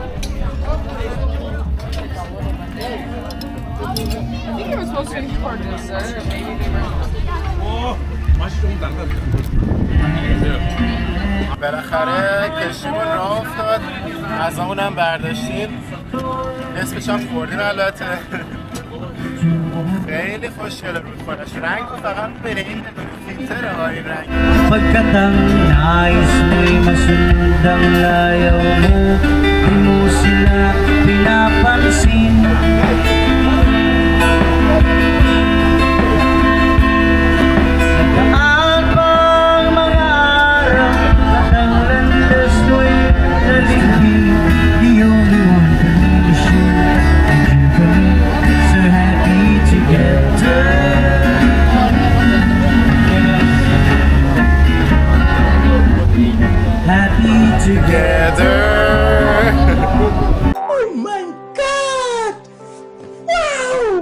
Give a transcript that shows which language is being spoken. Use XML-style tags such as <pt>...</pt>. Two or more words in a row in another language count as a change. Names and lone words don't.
<fa>بالاخره کشتیمون راه افتاد، غذامون هم برداشتیم، نصفش هم خوردیم. البته خیلی خوشگله رودخونه‌اش، رنگ فقط بره این فیلتره ها این رنگ.</fa> <tl>Pagkatang nais mo'y masunod ang layaw mo, di mo sila pinapansin. Nagdaan pang mga araw at ang landas mo'y naligpit.</tl> <en>The only one who should be so happy together. Happy together. Oh my God! Wow!</en>